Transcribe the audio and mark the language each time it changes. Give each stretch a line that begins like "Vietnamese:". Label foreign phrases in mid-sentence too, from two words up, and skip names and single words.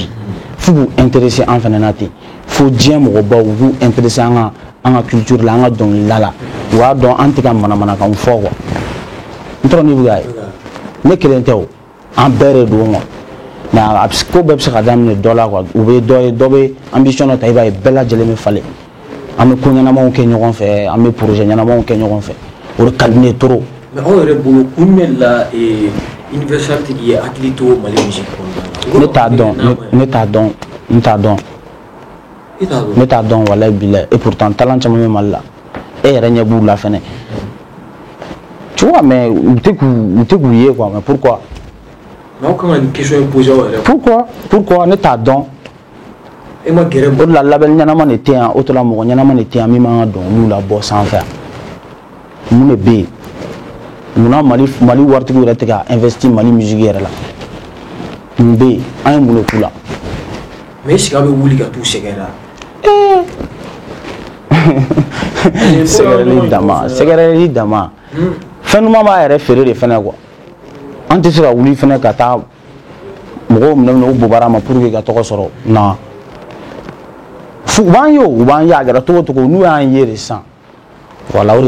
Bambara: bi fo k'u intéresser an fana na ten fo diɲɛ mɔgɔbaw u k'u intéresser an ka culture la an ka dɔnkilida la u b'a dɔn an tɛ ka manamanakan fɔ quoi n tɔrɔ ni bɛ k'a ye ne kelen tɛ o an bɛɛ de don quoi mais ko bɛɛ bɛ se ka daminɛ dɔ la quoi u bɛ dɔ ye dɔ bɛ ambition dɔ ta i b'a ye bɛɛ lajɛlen bɛ falen an bɛ ko ɲɛnamaw kɛ ɲɔgɔn fɛ an bɛ projet ɲɛnamaw kɛ ɲɔgɔn fɛ o de ka di ne ye trop. Mais aw yɛrɛ bolo kun jumɛn la Universal tigi ye hakili to Mali musique kɔnɔna la? Ne t'a dɔn ne t'a dɔn n t'a dɔn. I t'a dɔn? Ne t'a dɔn
Arabic: والله بالله
French: et pourtant
Bambara: talent caman bɛ Mali la e yɛrɛ ɲɛ b'u la fɛnɛ
French: tu vois
Bambara: mais u tɛ k'u ye quoi
French: mais pourquoi?
Bambara: Mais aw kan ka nin question in poser aw yɛrɛ. Pourquoi ne t'a dɔn? E ma gɛrɛ o de la label ɲɛnama de tɛ yan o de la mɔgɔ ɲɛnama de tɛ yan min b'an ka dɔnkiliw labɔ sanfɛ yan mun de bɛ yen munna Mali waritigiw yɛrɛ tɛ ka investir Mali musique yɛrɛ la mun bɛ yen an ye mun de k'u la?
French: Mais est-ce que
Bambara: aw bɛ wuli ka t'u sɛgɛrɛ? Sɛgɛrɛli dama fɛn duman b'a yɛrɛ feere de fɛnɛ quoi an tɛ se ka wuli fɛnɛ ka taa mɔgɔw minɛ u bobara ma
French: pour que
Bambara: ka tɔgɔ sɔrɔ non u b'an ye u b'an ye a kɛra cogo o cogo n'u y'an ye de sisan voilà o de ye.